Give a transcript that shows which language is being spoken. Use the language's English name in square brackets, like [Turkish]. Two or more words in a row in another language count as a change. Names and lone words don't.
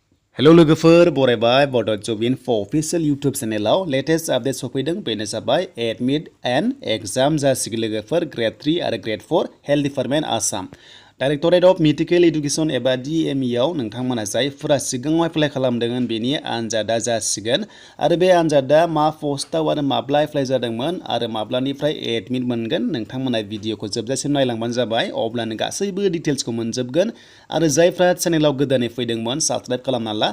[Bodo] Hello लोगोफोर बरायबाय Bodo Job Info [English] official YouTube channel [Bodo] आव [English] latest update [Bodo] सफैदों बेनो जाबाय [English] admit and exam [Bodo] जासिगोन लोगोफोर Gr.III आरो Gr.IV Health Department Assam Directorate of Medical Education एबा DME आव नोंथांमोना जायफोरा सिगाङाव एप्लाइ खालामदोंमोन बेनि आनजादा जासिगोन आरो बे आनजादा मा पस्टआव आरो माब्ला एप्लाइ जादोंमोन आरो माब्लानिफ्राय एडमिट मोनगोन नोंथांमोना भिडिअखौ जोबजासिम नायलांबानो जाबाय अब्लानो गासैबो डिटेल्सखौ मोनजोबगोन आरो जायफ्रा चेनेलाव गोदानै फैदोंमोन साबस्क्राइब खालामना ला